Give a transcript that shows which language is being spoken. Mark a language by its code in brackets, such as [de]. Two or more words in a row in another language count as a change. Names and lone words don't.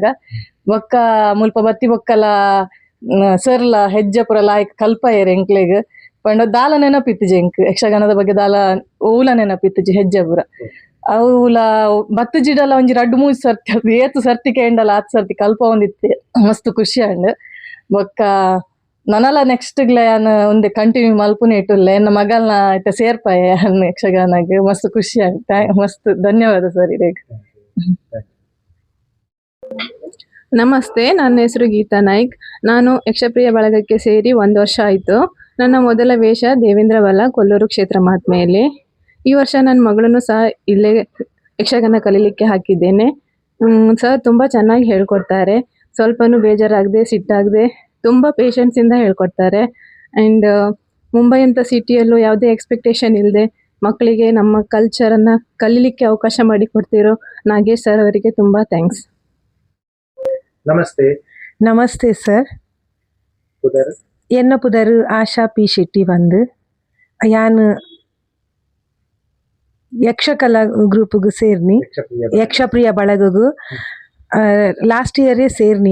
[tcy] ಬೊಕ್ಕ ಮುಲ್ಪ ಬತ್ತಿ ಬೊಕ್ಕಲ ಸರ್ಲ ಹೆಜ್ಜೆ ಪುರ ಲಾಯ್ಕ್ ಕಲ್ಪಯರ್ ಎಂಕ್ಲೆಗ್ ಪಂಡ ದಾಲ ನೆನಪಿತ್ತಿಜಿ ಎಂಕ್ ಯಕ್ಷಗಾನದ ಬಗ್ಗೆ ದಾಲ ಊಲ ನೆನಪಿತ್ತಿಜಿ ಹೆಜ್ಜೆ ಪುರ ಅವುಲ ಬತ್ತು ಜಿಡಲ ಒಂಜಿ 2-3 ಸರ್ತಿ ಏತು ಸರ್ತಿ ಕೇಂಡಲ 10 ಸರ್ತಿ ಕಲ್ಪ ಒಂದಿತ್ತೆ ಮಸ್ತ್ ಖುಷಿ ಆಂಡ್ ಬೊಕ್ಕ ನನಲ ನೆಕ್ಸ್ಟ್ ಯಾನ್ ಒಂದೆ ಕಂಟಿನ್ಯೂ ಮಲ್ಪುನೆ ಇಟ್ಟುಲ್ಲೆ ಎನ್ನ ಮಗಲ್ನ ಐತ ಸೇರ್ಪಾಯ ಯಕ್ಷಗಾನಗ್ ಮಸ್ತ್ ಖುಷಿ ಆಂಡ್ ಮಸ್ತ್ ಧನ್ಯವಾದ ಸರ್ ಇದಕ್ಕೆ. [kn] ನಮಸ್ತೆ, ನನ್ನ ಹೆಸರು ಗೀತಾ ನಾಯ್ಕ್. ನಾನು ಯಕ್ಷಪ್ರಿಯ ಬಳಗಕ್ಕೆ ಸೇರಿ 1 ವರ್ಷ ಆಯಿತು. ನನ್ನ ಮೊದಲ ವೇಷ ದೇವೇಂದ್ರ ಬಲ, ಕೊಲ್ಲೂರು ಕ್ಷೇತ್ರ ಮಹಾತ್ಮೆಯಲ್ಲಿ. ಈ ವರ್ಷ ನನ್ನ ಮಗಳನ್ನು ಸಹ ಇಲ್ಲೇ ಯಕ್ಷಗಾನ ಕಲೀಲಿಕ್ಕೆ ಹಾಕಿದ್ದೇನೆ. ಸರ್ ತುಂಬ ಚೆನ್ನಾಗಿ ಹೇಳ್ಕೊಡ್ತಾರೆ. ಸ್ವಲ್ಪನೂ ಬೇಜಾರಾಗದೆ ಸಿಟ್ಟಾಗದೆ ತುಂಬ ಪೇಷನ್ಸಿಂದ ಹೇಳ್ಕೊಡ್ತಾರೆ. ಆ್ಯಂಡ್ ಮುಂಬೈ ಅಂತ ಸಿಟಿಯಲ್ಲೂ ಯಾವುದೇ ಎಕ್ಸ್ಪೆಕ್ಟೇಷನ್ ಇಲ್ಲದೆ ಮಕ್ಕಳಿಗೆ ನಮ್ಮ ಕಲ್ಚರನ್ನು ಕಲೀಲಿಕ್ಕೆ ಅವಕಾಶ ಮಾಡಿಕೊಡ್ತಿರೋ ನಾಗೇಶ್ ಸರ್ ಅವರಿಗೆ ತುಂಬ ಥ್ಯಾಂಕ್ಸ್. ನಮಸ್ತೆ. ನಮಸ್ತೆ ಸರ್. [tcy] ಪುದರ್ ಎನ್ನ ಪುದರ್ ಆಶಾ ಪಿ ಶೆಟ್ಟಿ ಬಂದು ಯಾನ್ ಯಕ್ಷಕಲಾ ಗ್ರೂಪ್ಗು ಸೇರ್ನಿ, ಯಕ್ಷಪ್ರಿಯ ಬಳಗಗು [en] last year [tcy] ಸೇರ್ನಿ.